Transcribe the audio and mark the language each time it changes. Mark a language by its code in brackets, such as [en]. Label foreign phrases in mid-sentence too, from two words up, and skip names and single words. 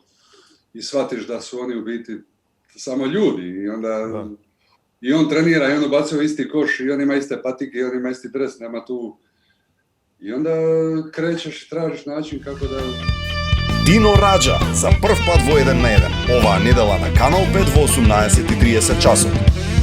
[hr] I shvatiš da su oni u biti samo ljudi i onda i on trenira i on ubacuje isti koš i on ima iste patike i on ima isti dres, nema tu i onda krećeš i tražiš način kako da... [mk] Dino Rađa за прв пад во 1 на 1. Оваа недела на Канал 5 во 18:30 часот.